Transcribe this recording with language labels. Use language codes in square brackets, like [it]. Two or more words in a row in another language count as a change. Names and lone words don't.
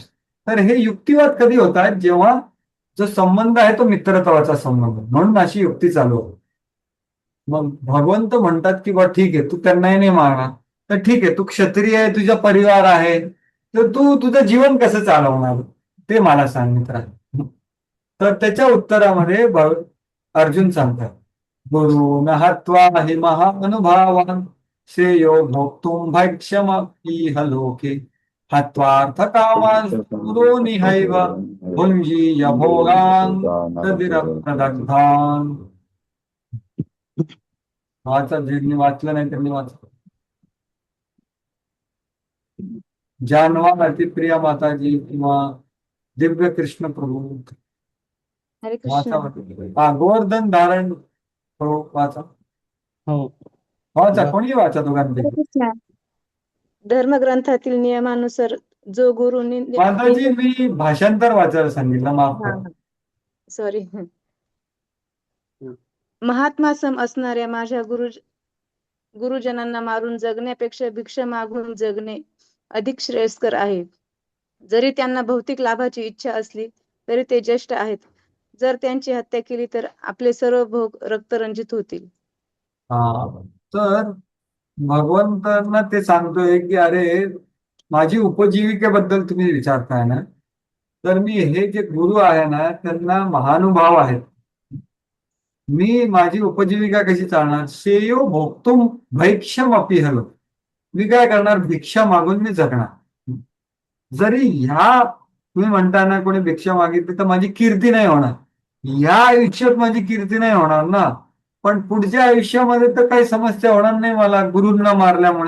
[mr] तर हे युक्तिवाद कधी होतात, जेव्हा जो संबंध आहे तो मित्रत्वाचा संबंध, म्हणून अशी युक्ती चालू होते. मग भगवंत म्हणतात की बा ठीक आहे, तू त्यांनाही नाही मारणार, तर ठीक आहे, तू क्षत्रिय आहे, तुझा परिवार आहे, तर तू तुझं जीवन कसं चालवणार ते मला सांग मित्रा. तर त्याच्या उत्तरामध्ये अर्जुन सांगतात, [sa] गुरु न हत्वा हि महानुभावान श्रेयो भोक्तुम भैक्षमपीह लोके हत्वार्थ कामान् गुरो निहैव भुञ्जीय भोगान् तदिरप्रदग्धान्. [mr] वाचा, ज्यांनी वाचलं नाही त्यांनी वाचलं. जानवा अतिप्रिया माताजी किंवा दिव्य कृष्ण प्रभू हरे कृष्ण. वाचा. गोवर्धन धारण प्रभू वाचा. हो. वाचा, कोणी वाचा हरे दोघांपैकी. कृष्ण. धर्मग्रंथातील नियमानुसार जो गुरुनी माताजी मी भाषांतर वाचायला सांगितलं, माफ करा. सॉरी. महात्मा सम असणाऱ्या माझ्या गुरुजनांना मारून जगण्यापेक्षा भिक्षा मागून जगणे अधिक श्रेयस्कर आहे. जरी त्यांना भौतिक लाभाची इच्छा असली तरी ते ज्येष्ठ आहेत. जर त्यांची हत्या केली तर आपले सर्व भोग रक्तरंजित होतील. तर भगवंतांना ते सांगतोय की अरे, माझी उपजीविकेबद्दल तुम्ही विचारताय ना, तर मी हे जे गुरु आहे ना त्यांना महानुभाव आहेत. मी माझी उपजीविका कशी चालणार, [sa] श्रेयो भोक्तुम भैक्षम अपीहलो, [mr] मी काय करणार, भिक्षा मागून मी जगणार. जरी ह्या तुम्ही म्हणताना कोणी भिक्षा मागितली तर माझी कीर्ती नाही होणार, या आयुष्यात माझी कीर्ती नाही होणार ना, पण पुढच्या आयुष्यामध्ये तर काही समस्या होणार नाही मला गुरूंना मारल्यामुळे.